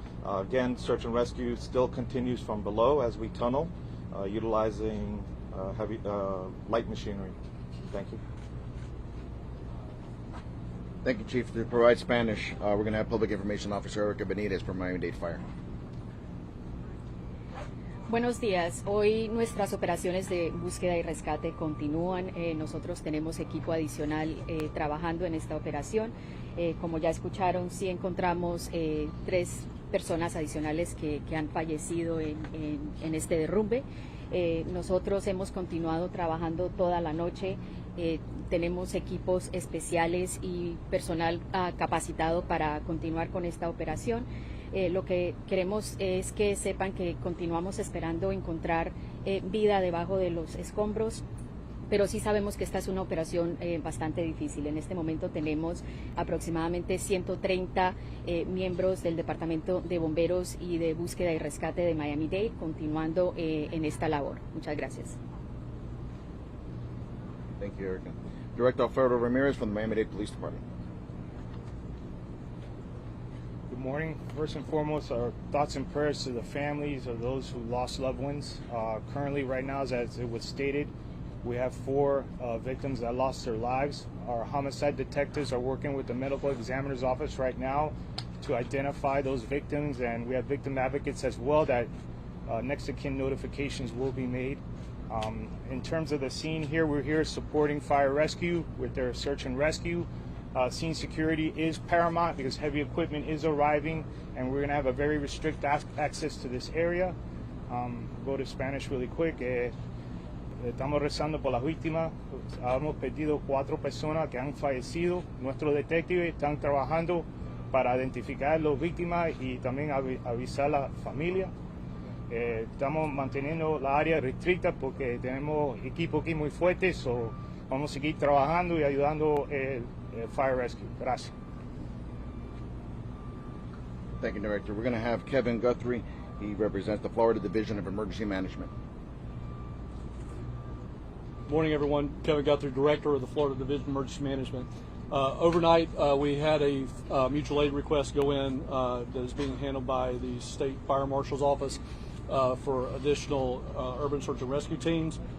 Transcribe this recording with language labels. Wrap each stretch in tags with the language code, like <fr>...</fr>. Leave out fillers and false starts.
<en>Again, search and rescue still continues from below as we tunnel, utilizing heavy light machinery. Thank you. Thank you, Chief. To provide Spanish, we're going to have Public Information Officer Erica Benitez from Miami-Dade Fire.</en> <es>Buenos días. Hoy nuestras operaciones de búsqueda y rescate continúan. Nosotros tenemos equipo adicional trabajando en esta operación. Como ya escucharon, sí encontramos 3 personas adicionales que han fallecido en este derrumbe. Nosotros hemos continuado trabajando toda la noche. Tenemos equipos especiales y personal capacitado para continuar con esta operación. Lo que queremos es que sepan que continuamos esperando encontrar vida debajo de los escombros, pero sí sabemos que esta es una operación bastante difícil. En este momento tenemos aproximadamente 130 miembros del Departamento de Bomberos y de Búsqueda y Rescate de Miami-Dade continuando en esta labor. Muchas gracias.</es> <en>Thank you, Erica. Director Alfredo Ramirez from the Miami-Dade Police Department. Good morning. First and foremost, our thoughts and prayers to the families of those who lost loved ones. Currently, right now, as it was stated, we have 4 victims that lost their lives. Our homicide detectives are working with the medical examiner's office right now to identify those victims, and we have victim advocates as well that next of kin notifications will be made. In terms of the scene here, we're here supporting fire rescue with their search and rescue. Scene security is paramount because heavy equipment is arriving, and we're going to have a very restrict access to this area. Go to Spanish really quick.</en> <es>Estamos rezando por las víctimas. Hemos perdido 4 personas que han fallecido. Nuestros detectives están trabajando para identificar a las víctimas y también avisar a la familia. Estamos manteniendo la área restricta porque tenemos equipo aquí muy fuerte, so vamos a seguir trabajando y ayudando el fire rescue. Gracias.</es> <en>Thank you, Director. We're going to have Kevin Guthrie. He represents the Florida Division of Emergency Management. Morning, everyone. Kevin Guthrie, Director of the Florida Division of Emergency Management. Overnight, we had a mutual aid request go in that is being handled by the State Fire Marshal's Office for additional urban search and rescue teams.</en>